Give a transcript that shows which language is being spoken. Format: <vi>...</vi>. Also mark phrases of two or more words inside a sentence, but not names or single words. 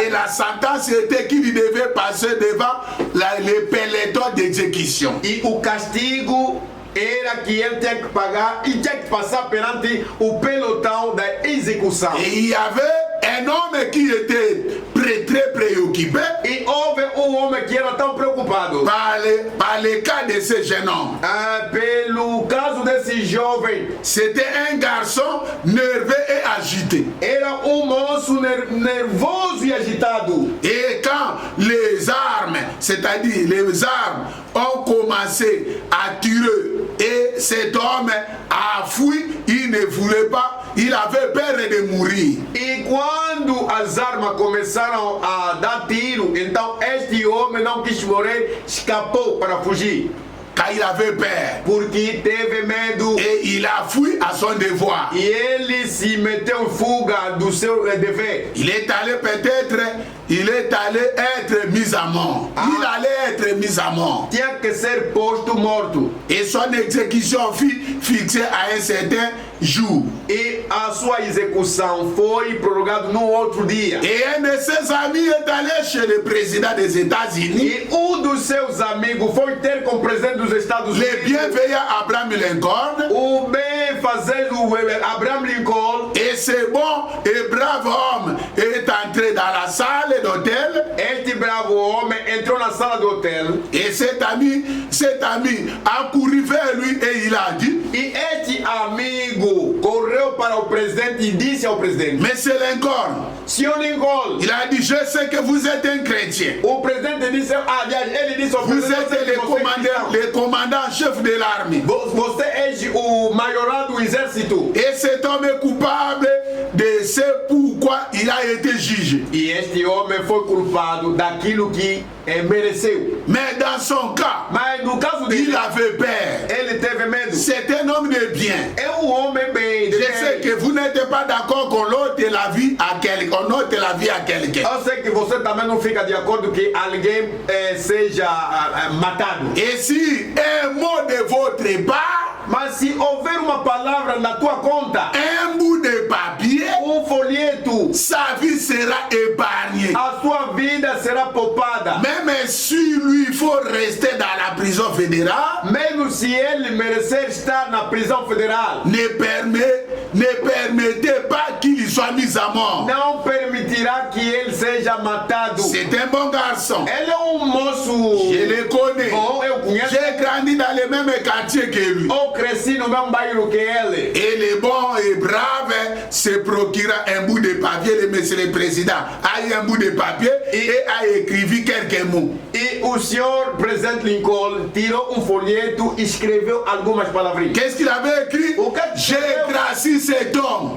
<fr>Et la sentence était qu'il devait passer devant les pelotons d'exécution.</fr> <pt>E o castigo era que ele tinha que pagar e tinha que passar perante o pelotão da execução.</pt> <fr>Et il y avait un homme qui était très préoccupé.</fr> <pt>E houve homem que era tão preocupado</pt> <fr>par le cas de ce jeune homme.</fr> <pt>Pelo caso desse jovem.</pt> <fr>C'était un garçon nerveux et agité.</fr> <pt>Era moço nervoso e agitado.</pt> <fr>Et quand les armes, c'est-à-dire les armes, ont commencé à tirer et cet homme a fui, il ne voulait pas, il avait peur de mourir.</fr> <pt>E quando as armas começaram a dar tiro, então este homem não quis morrer, escapou para fugir.</pt> <fr>Car il avait peur.</fr> <pt>Porque teve medo.</pt> <fr>Et il a fui à son devoir.</fr> <pt>E ele se meteu em fuga do seu dever.</pt> <fr>Il est allé être mis à mort. Il allait être mis à mort.</fr> <pt>Tinha que ser posto morto.</pt> <fr>Et son exécution fut fixée à un certain jour.</fr> <pt>E a sua execução foi prorrogada no outro dia.</pt> <fr>Et un de ses amis est allé chez le président des États-Unis.</fr> <pt>E dos seus amigos foi ter com o presidente dos Estados Unidos.</pt> <fr>Le bienveillant Abraham Lincoln.</fr> <pt>O bem-fazer Abraham Lincoln.</pt> <fr>Et ce bon et brave homme est entré dans la salle d'hôtel.</fr> <pt>Este bravo homem entrou na sala do hotel.</pt> <fr>Et cet ami a couru vers lui et il a dit.</fr> <pt>E este amigo correu para o presidente e disse ao presidente:</pt> <fr>Monsieur Lincoln,</fr> <pt>Senhor Lincoln,</pt> <fr>il a dit, je sais que vous êtes un chrétien.</fr> <pt>O presidente disse, ele disse ao</pt> <fr>vous</fr> <pt>presidente:</pt> <fr>êtes le commandant-chef de l'armée.</fr> <pt>Você é o majorado do exército.</pt> <fr>Et cet homme est coupable de ce pourquoi il a été jugé.</fr> <pt>E este homem foi culpado daquilo que mereceu.</pt> <fr>Mais dans son cas,</fr> <pt>mas no caso dele,</pt> <fr>il avait peur.</fr> <pt>Ele teve medo.</pt> <fr>C'est un homme de bien.</fr> <pt>É homem bem.</pt> <fr>Je sais que vous n'êtes pas d'accord qu'on ôte la vie à quelqu'un. On ôte la vie à quelqu'un.</fr> <pt>Eu sei que você também não fica de acordo que alguém seja matado.</pt> <fr>Et si un mot de votre part,</fr> <pt>mas se houver uma palavra na tua conta,</pt> <fr>un bout de papier,</fr> <pt>folheto,</pt> <fr>sa vie sera épargnée.</fr> <pt>A sua vida será poupada.</pt> <fr>Même si lui il faut rester dans la prison fédérale,</fr> <pt>mesmo se ele merecer estar na prisão federal,</pt> <fr>ne permettez pas qu'il soit mis à mort.</fr> <pt>Não permitirá que ele seja matado.</pt> <fr>C'est un bon garçon.</fr> <pt>Ele é moço.</pt> <fr>Je le connais.</fr> <pt>Bom, eu conheço.</pt> <fr>J'ai grandi dans le même quartier que lui.</fr> <pt>Cresci no mesmo bairro que ele.</pt> <fr>Et le bon et brave se procura un bout de papier, le monsieur le président a eu un bout de papier et a écrit quelques mots.</fr> <pt>E o senhor presidente Lincoln tirou folheto e escreveu algumas palavrinhas.</pt> <fr>Qu'est-ce qu'il avait écrit? J'ai gracié cet homme.</fr>